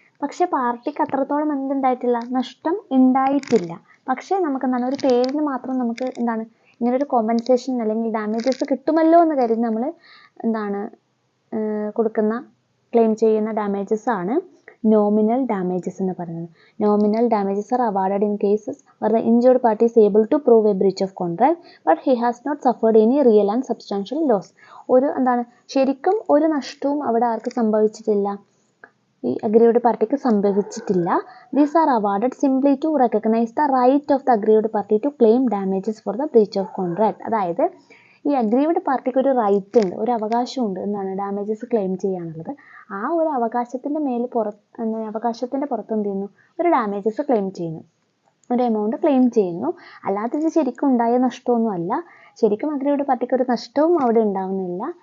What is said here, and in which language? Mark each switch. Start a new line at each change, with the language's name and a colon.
Malayalam: പക്ഷേ പാർട്ടിക്ക് അത്രത്തോളം എന്തുണ്ടായിട്ടില്ല, നഷ്ടം ഉണ്ടായിട്ടില്ല. പക്ഷേ നമുക്ക് എന്താണ്, ഒരു പേരിന് മാത്രം നമുക്ക് എന്താണ് ഇങ്ങനൊരു കോമ്പൻസേഷൻ അല്ലെങ്കിൽ ഡാമേജസ് കിട്ടുമല്ലോ എന്ന് കരുതി നമ്മൾ എന്താണ് കൊടുക്കുന്ന ക്ലെയിം ചെയ്യുന്ന ഡാമേജസ് ആണ് നോമിനൽ ഡാമേജസ് എന്ന് പറയുന്നത്.
English: Nominal damages are awarded in cases where the injured party is able to prove a breach of contract but he has not suffered any real and substantial loss.
Malayalam: ഒരു എന്താണ് ശരിക്കും ഒരു നഷ്ടവും അവിടെ ആർക്ക് സംഭവിച്ചിട്ടില്ല, ഈ അഗ്രീവ്ഡ് പാർട്ടിക്ക് സംഭവിച്ചിട്ടില്ല.
English: These are awarded simply to recognize the right of the aggrieved party to claim damages for the breach of contract.
Malayalam: അതായത് ഈ അഗ്രീവ്ഡ് പാർട്ടിക്ക് ഒരു റൈറ്റ് ഉണ്ട്, ഒരു അവകാശമുണ്ട്, എന്താണ് ഡാമേജസ് ക്ലെയിം ചെയ്യാനുള്ളത്. ആ ഒരു അവകാശത്തിൻ്റെ അവകാശത്തിൻ്റെ പുറത്ത് എന്ത് ചെയ്യുന്നു, ഒരു ഡാമേജസ് ക്ലെയിം ചെയ്യുന്നു, ഒരു എമൗണ്ട് ക്ലെയിം ചെയ്യുന്നു. അല്ലാതെ ഇത് ശരിക്കും ഉണ്ടായ നഷ്ടമൊന്നും അല്ല. ശരിക്കും അഗ്രീവ്ഡ് പാർട്ടിക്ക് ഒരു നഷ്ടവും അവിടെ ഉണ്ടാവുന്നില്ല.